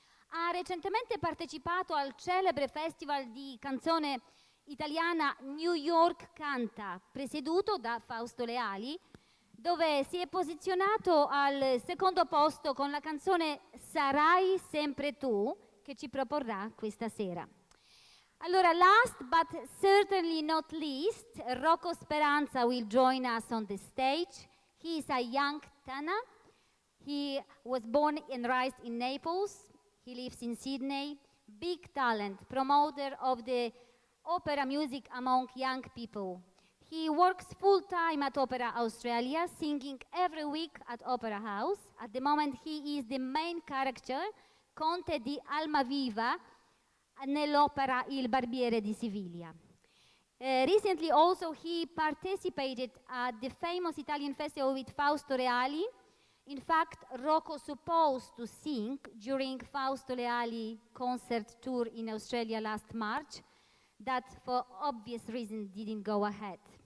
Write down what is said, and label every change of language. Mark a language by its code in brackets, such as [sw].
[it] Ha recentemente partecipato al celebre festival di canzone italiana New York Canta, presieduto da Fausto Leali, dove si è posizionato al secondo posto con la canzone Sarai sempre tu, che ci proporrà questa sera. [en] Allora, last but certainly not least, Rocco Speranza will join us on the stage. He is a young tenor. He was born and raised in Naples. He lives in Sydney. Big talent, promoter of the opera music among young people. He works full-time at Opera Australia, singing every week at Opera House. At the moment, he is the main character, Conte di Almaviva, nell'opera Il Barbiere di Siviglia. Recently also he participated at the famous Italian festival with Fausto Leali. In fact, Rocco supposed to sing during Fausto Leali concert tour in Australia last March, that for obvious reasons didn't go ahead.